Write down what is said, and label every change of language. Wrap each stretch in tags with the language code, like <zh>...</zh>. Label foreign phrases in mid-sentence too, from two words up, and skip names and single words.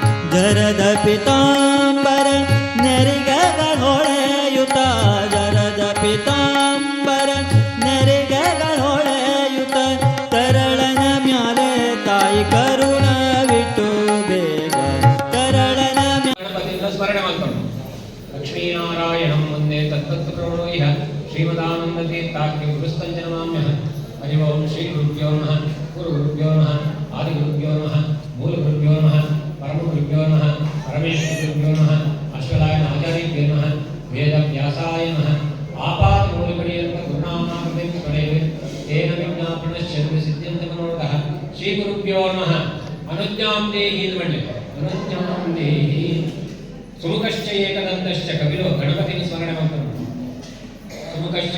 <kn>ಜರದ ಪಿತಾಂಬರ ನೆರಿಗೆಗಳೊಳೆಯುತ ಜರದ ಪಿತಾಂಬರ ನೆರಿಗೆಗಳೊಳೆಯುತ ತರಳನ ಮ್ಯಾಲೆ ತಾಯಿ ಕರುಣವಿಟ್ಟು ಬೇಗ ತರಳನ ಗಣಪತಿಯಿಂದ ಸ್ಮರಣೆ ಮಾಡ್ಕೊಂಡು</kn> <sa>ಲಕ್ಷ್ಮೀನಾರಾಯಣಂ ವಂದೇ ತತ್ತತ್ಪ್ರಣೋ ಇಹ ಶ್ರೀಮದಾನಂದತೀರ್ಥಾಖ್ಯ ಗುರುಸ್ತಂಜನಮಾಮ್ಯಃ ಹರಿ ಓಂ ಶ್ರೀ ಗುರುಭ್ಯೋ ನಮಃ ಗುರುಗುರುಭ್ಯೋ ನಮಃ ಆದಿಗುರುಭ್ಯೋ ನಮಃ ಮೂಲಗುರುಭ್ಯೋ ನಮಃ ಪರಮಗುರುಭ್ಯೋ ನಮಃ ಪರಮೇಶ್ವರಗುರುಭ್ಯೋ ನಮಃ ಅಶ್ವಲಾಯನ ಆಚಾರ್ಯಭ್ಯೋ ನಮಃ ವೇದವ್ಯಾಸಾಯ ನಮಃ ಆಪಾದಮೂಲಪರ್ಯಂತ ಗುರುನಾಮಾಕೃತಿಂ ಸ್ಮರೇತ್ ತೇನ ವಿಜ್ಞಾಪನಶ್ಚ ಸಿದ್ಧ್ಯಂತ ಮನೋರಥಃ ಶ್ರೀ ಗುರುಭ್ಯೋ ನಮಃ ಅನುಜ್ಞಾಂ ದೇಹಿ ಅಂದ್ಬಿಡ್ಲಿ ಅನುಜ್ಞಾಂ ದೇಹಿ ಸುಮುಖಶ್ಚ ಏಕದಂತಶ್ಚ ಕಪಿಲೋ</sa> <kn>ಗಣಪತಿನ ಸ್ಮರಣೆ ಮಾಡ್ಕೊಂಡು</kn> <sa>ಸುಮುಖಶ್ಚ</sa>